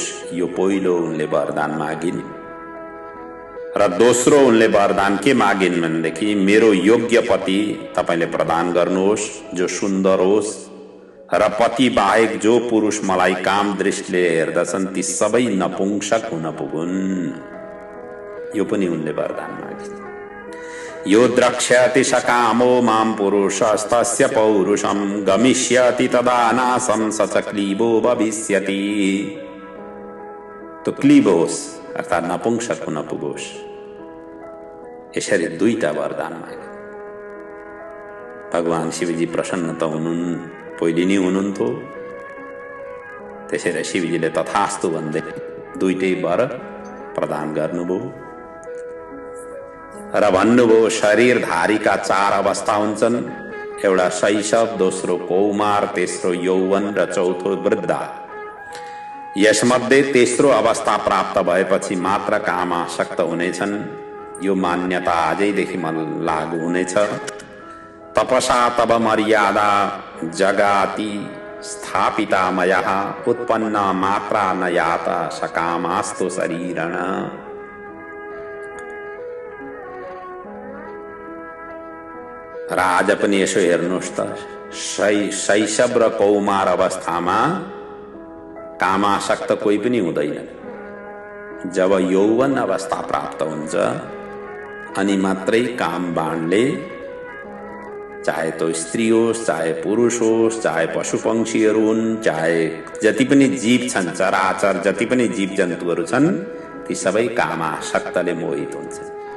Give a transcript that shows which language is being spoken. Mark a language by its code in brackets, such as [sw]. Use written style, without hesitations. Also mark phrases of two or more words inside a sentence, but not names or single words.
[ne] यो पहिलो उनले वरदान मागिन्। र दोस्रो उनले वरदान के मागिन् भनेदेखि, मेरो योग्य पति तपाईले प्रदान गर्नुहोस् जो सुन्दर होस् र पति बाहेक जो पुरुष मलाई काम दृष्टिले हेर्दछन् ती सबै नपुंसक हुन पुगुन्। यो पनि उनले वरदान मागे। [sa] यो द्रक्ष्यति सकामो मां पुरुषस्तस्य पौरुषं गमिष्यति तदा नाशं स च क्लीबो भविष्यति। [ne] तो क्लीब होस् अर्थात् नपुंसक हुन पुगोस्। यसरी 2टा वरदान मागे। भगवान शिवजी प्रसन्न त हुनुहुन्, पहिले नै हुनुहुन्थ्यो। त्यसैले शिवजीले तथास्तु भन्दै 2टै वर प्रदान गर्नुभयो र भन्नुभयो, शरीरधारीका 4 अवस्था हुन्छन्। एउटा शैशव, दोस्रो कौमार, तेस्रो यौवन र चौथो वृद्धा। यसमध्ये तेस्रो अवस्था प्राप्त भएपछि मात्र कामासक्त हुनेछन्। यो मान्यता आजैदेखि लागू हुनेछ। [sa] तपसा तब मर्यादा जगाति स्थापिता मयः उत्पन्न मात्रा न याता सकामास्तु शरीरण। [ne] र आज पनि यसो हेर्नुहोस् त, शैशव र कौमार अवस्थामा कामासक्त कोही पनि हुँदैन। जब यौवन अवस्था प्राप्त हुन्छ अनि मात्रै काम बाणले, चाहे तो स्त्री होस्, चाहे पुरुष होस्, चाहे पशु पंक्षीहरू हुन्, चाहे जति पनि जीव छन्, चराचर जति पनि जीव जन्तुहरू छन्, ती सबै कामासक्तले मोहित हुन्छन्।